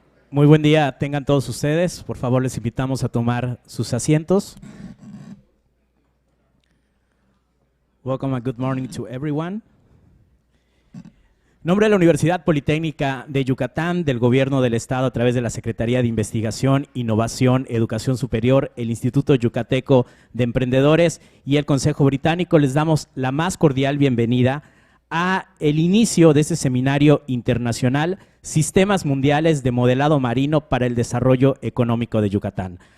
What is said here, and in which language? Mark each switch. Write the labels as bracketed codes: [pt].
[es] Muy buen día tengan todos ustedes. Por favor, les invitamos a tomar sus asientos. [en] Welcome and good morning to everyone. [es] En nombre de la Universidad Politécnica de Yucatán, del Gobierno del Estado a través de la Secretaría de Investigación, Innovación, Educación Superior, el Instituto Yucateco de Emprendedores y el Consejo Británico, les damos la más cordial bienvenida a el inicio de este seminario internacional Sistemas Mundiales de Modelado Marino para el Desarrollo Económico de Yucatán.